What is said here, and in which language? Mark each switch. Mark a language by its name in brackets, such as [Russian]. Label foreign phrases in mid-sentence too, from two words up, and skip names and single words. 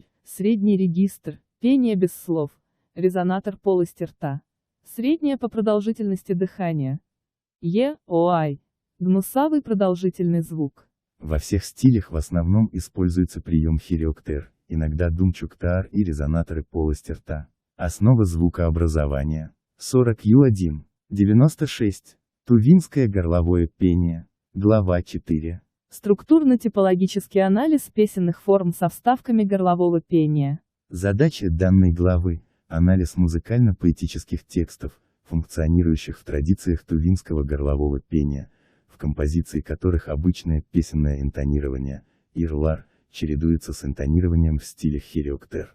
[Russian] Средний регистр, пение без слов, резонатор полости рта. Среднее по продолжительности дыхания. Ой. Гнусавый продолжительный звук. Во всех стилях в основном используется прием хириоктер, иногда думчуктар и резонаторы полости рта. Основа звукообразования. 40 Ю1. 96. Тувинское горловое пение. Глава 4. Структурно-типологический анализ песенных форм со вставками горлового пения. Задача данной главы – анализ музыкально-поэтических текстов, функционирующих в традициях тувинского горлового пения, в композиции которых обычное песенное интонирование, ирлар, чередуется с интонированием в стиле хириоктер.